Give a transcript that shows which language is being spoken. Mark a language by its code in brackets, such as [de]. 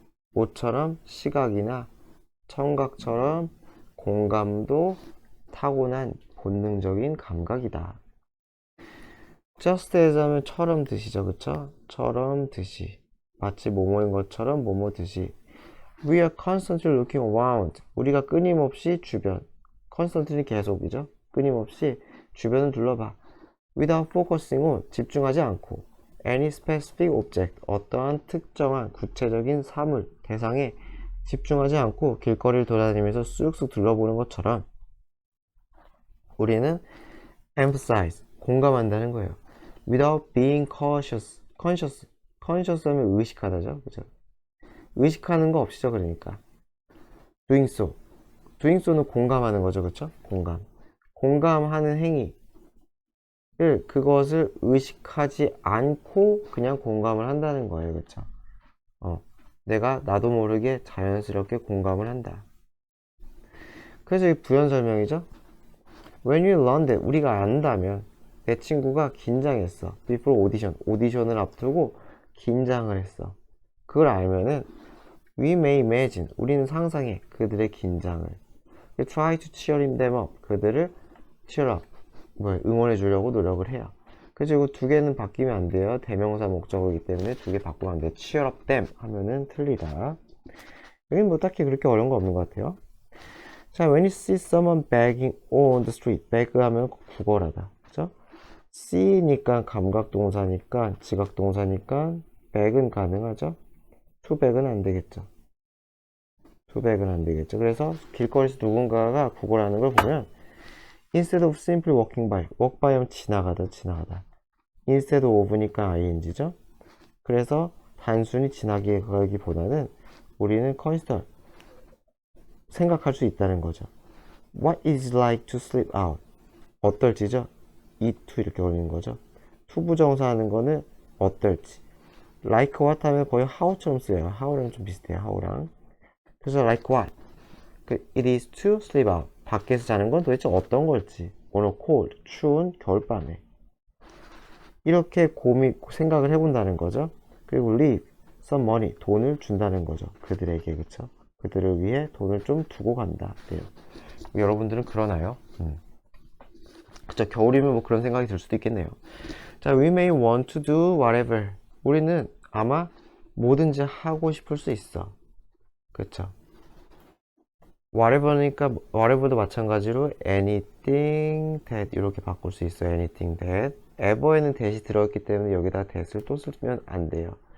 [ko] 모처럼 시각이나 청각처럼 공감도 타고난 본능적인 감각이다. [en] just as [ko] 하면 처럼 듯이죠. 그쵸? 처럼 듯이. 마치 뭐뭐인 것처럼 뭐뭐 듯이. [en] We are constantly looking around. [ko] 우리가 끊임없이 주변. constantly 계속이죠. 끊임없이 주변을 둘러봐. [en] without focusing on. [ko] 집중하지 않고. [en] any specific object. [ko] 어떠한 특정한 구체적인 사물, 대상에 집중하지 않고 길거리를 돌아다니면서 쑥쑥 둘러보는 것처럼 우리는 emphasize. 공감한다는 거예요. [en] without being conscious [ko] 하면 의식하다죠. 그죠? 의식하는 거 없이죠. 그러니까 doing so는 공감하는 거죠. 그쵸? 공감하는 행위를 그것을 의식하지 않고 그냥 공감을 한다는 거예요. 그쵸? 내가 나도 모르게 자연스럽게 공감을 한다. 그래서 이 부연 설명이죠. [en] When you learn that, [ko] 우리가 안다면 내 친구가 긴장했어. [en] Before audition, [ko] 오디션을 앞두고 긴장을 했어. 그걸 알면은 [en] We may imagine, [ko] 우리는 상상해 그들의 긴장을. [en] We try to cheer them up, [ko] 그들을 [en] cheer up, [ko] 응원해 주려고 노력을 해요. 그래서 이거 두 개는 바뀌면 안 돼요. 대명사 목적어이기 때문에 두 개 바꾸면 안 돼요. [en] cheer up them [ko] 하면은 틀리다. 여긴 뭐 딱히 그렇게 어려운 거 없는 것 같아요. [en] 자, when you see someone begging on the street, beg [ko] 하면 구걸하다. 그죠? see니까 감각동사니까, 지각동사니까, beg은 가능하죠? to beg은 안 되겠죠. 그래서 길거리에서 누군가가 구걸하는 걸 보면, [en] instead of simply walking by, walk by [ko] 하면 지나가다. instead of니까 ing죠? 그래서 단순히 지나가기보다는 우리는 consider, 생각할 수 있다는 거죠. [en] What is it like to sleep out? [ko] 어떨지죠? it to 이렇게 걸리는 거죠. to 부정사 하는 거는 어떨지. [en] like what [ko] 하면 거의 how처럼 쓰여요. how랑 좀 비슷해요. how랑. 그래서 [en] like what? it is to sleep out. [ko] 밖에서 자는 건 도대체 어떤 걸지. [en] on a cold, [ko] 추운 겨울밤에. 이렇게 생각을 해본다는 거죠. 그리고 [en] leave some money, [ko] 돈을 준다는 거죠. 그들에게, 그쵸? 그들을 위해 돈을 좀 두고 간다. 그래요. 여러분들은 그러나요? 그쵸? 겨울이면 뭐 그런 생각이 들 수도 있겠네요. [en] 자, we may want to do whatever. [ko] 우리는 아마 뭐든지 하고 싶을 수 있어. 그쵸? whatever니까 whatever도 마찬가지로 [en] anything that [ko] 이렇게 바꿀 수 있어요. [en] anything that. [ko] ever에는 that이 들어있기 때문에 여기다 that을 또 쓰면 안 돼요.